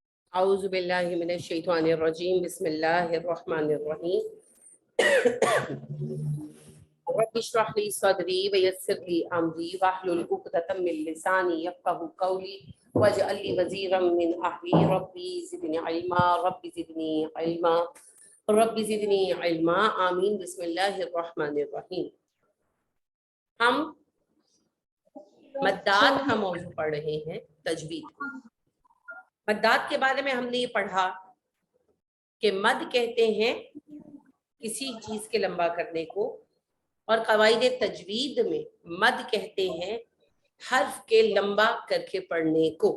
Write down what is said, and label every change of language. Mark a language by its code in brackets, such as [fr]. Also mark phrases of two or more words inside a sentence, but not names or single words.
[ar] أعوذ بالله من الشيطان الرجيم بسم الله الرحمن الرحيم رب اشرح لي صدري ويسر لي أمري واحلل عقدة من لساني يفقهوا قولي واجعل لي وزيرا من أهلي رب زدني علما آمين بسم الله الرحمن الرحيم. [ur] ہم مدات کا موضوع پڑھ رہے ہیں، تجوید. مدات کے بارے میں ہم نے یہ پڑھا کہ مد کہتے ہیں کسی چیز کے لمبا کرنے کو، اور قواعد تجوید میں مد کہتے ہیں حرف کے لمبا کر کے پڑھنے کو.